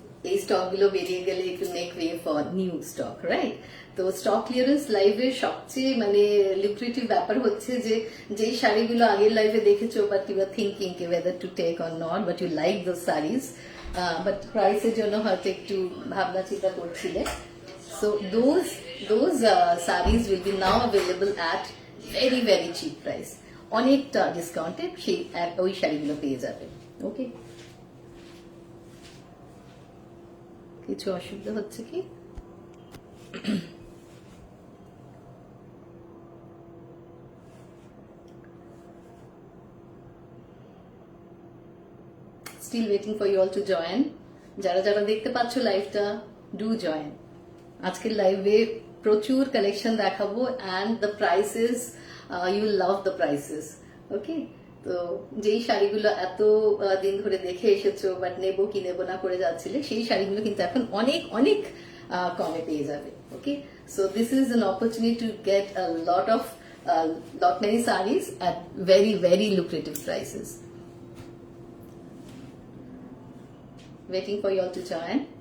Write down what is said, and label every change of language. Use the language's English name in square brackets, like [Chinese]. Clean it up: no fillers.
[Bangla] এই স্টক গুলো বেরিয়ে গেলে [English] it will make way for new stock, right? [Bangla] তো স্টক ক্লিয়ারেন্স লাইভের সবচেয়ে মানে লুক্রেটিভ ব্যাপার হচ্ছে যে যেই শাড়িগুলো আগের লাইভে দেখেছো [English] but you are thinking whether to take or not, but you like those sarees, but [Bangla] প্রাইসের জন্য হয়তো একটু ভাবনা চিন্তা করছিলে। [English] So those sarees will be now available at very very cheap price. [Bangla] অনেকটা ডিসকাউন্টে সেই ওই শাড়িগুলো পেয়ে যাবে। ওকে, কিছু অসুবিধা হচ্ছে কি? [English] Still waiting for you all to join. [Bangla] যারা যারা দেখতে পাচ্ছ লাইভটা, [English] Do join. [Bangla] আজকের লাইভে প্রচুর কালেকশন দেখাবো [English] and the prices, you will love the prices. [Bangla] ওকে, তো যেই শাড়িগুলো এত দিন ধরে দেখে এসেছো বাট নেবো কি নেবো না করে যাচ্ছিলে, সেই শাড়িগুলো কিন্তু এখন অনেক অনেক কমে পেয়ে যাবে। [English] Okay, so this is an opportunity to get a lot many sarees at very very lucrative prices. Waiting for you all to join.